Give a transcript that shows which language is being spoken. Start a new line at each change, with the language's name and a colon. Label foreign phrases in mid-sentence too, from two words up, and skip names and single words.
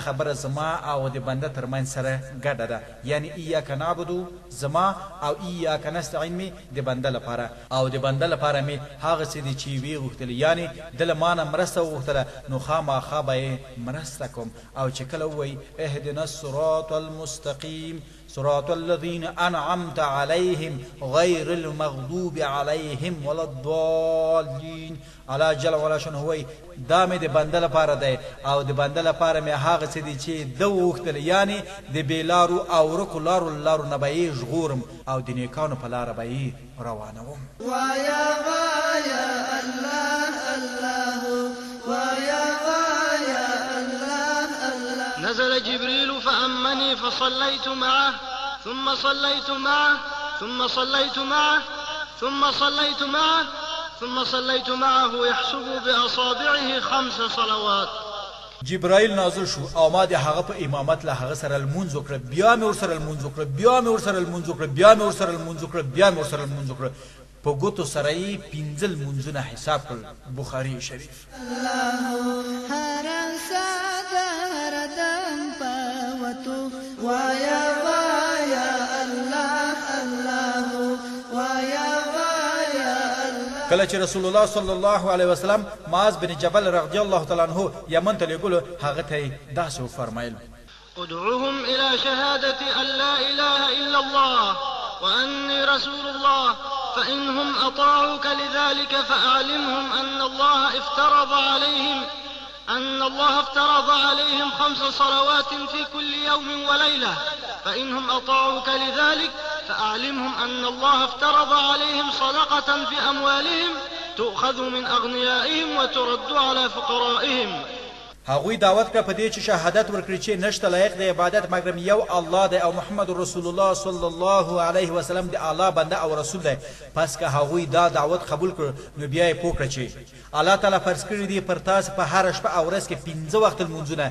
Pashto: خبره زما او د بنده ترمنځ سره ګډه ده، یعنی
Arabic: ایاک نعبد
Pashto: زما او
Arabic: ایاک نستعین
Pashto: مې د بنده لپاره، او د بنده لپاره مې هغه څه دي چې ویې غوښتل، یعنی د له مانه مرسته وغوښتله نو خامخا به یې مرسته کوم، او چې کله وایي
Arabic: اهدنا الصراط المستقیم صراط الذين أنعمت عليهم غير المغضوب عليهم ولا الضالين
Pashto: الله
Arabic: جل وعلا
Pashto: شانه وایي دا مې د بنده لپاره دی، او د بنده لپاره مې هغه څه دي چې ده وغوښتل، یعنی د بېلارو او ورکو لارو نه به یې ژغورم او د نیکانو په لاره به یې روانوم. وایا وایا الله الله وایا وایا الله الله.
Arabic: نزل جبريل فأمني فصليت معه ثم صليت معه ثم صليت معه ثم صليت معه ثم صليت معه يحسب بأصابعه 5 صلوات.
Pashto: جبرائیل نازل شو او ما د هغه په امامت له هغه سره لمونځ وکړه، بیا مې ورسره لمونځ وکړه، بیا مې ورسره لمونځ وکړه، بیا مې ورسره لمونځ وکړه، بیا مې ورسره لمونځ وکړه، په ګوتو سره یې 15 لمونځونه حساب کړل. بخاري شریف. وایا وایا الله الله وایا وایا الله. کله چې رسول الله
Arabic: صلی الله علیه وسلم
Pashto: معاذ بن جبل
Arabic: رضی الله تعالی عنہ
Pashto: یمن ته لېږلو، هغه ته داسې وفرمایل:
Arabic: ادعوهم إلى شهادة أن لا إله إلا الله وأني رسول الله، فإنهم أطاعوك لذلك فأعلمهم أن الله افترض عليهم 5 صلوات في كل يوم وليلة، فإنهم أطاعوك لذلك فأعلمهم أن الله افترض عليهم صدقة في أموالهم تؤخذ من أغنيائهم وترد على فقرائهم،
Pashto: هغوی دعوت کړه په دې چې شهادت ورکړي چې نشته لایق د عبادت مګر یو الله دی او محمد رسول الله
Arabic: صلی الله علیه وسلم
Pashto: د الله بنده او رسول دی. پس که هغوی دا دعوت قبول کړ نو بیا یې پوه کړه چې الله تعالی فرض کړي دي پر تاسو په هر شپه او ورځ کې 15 وخت لمونځونه.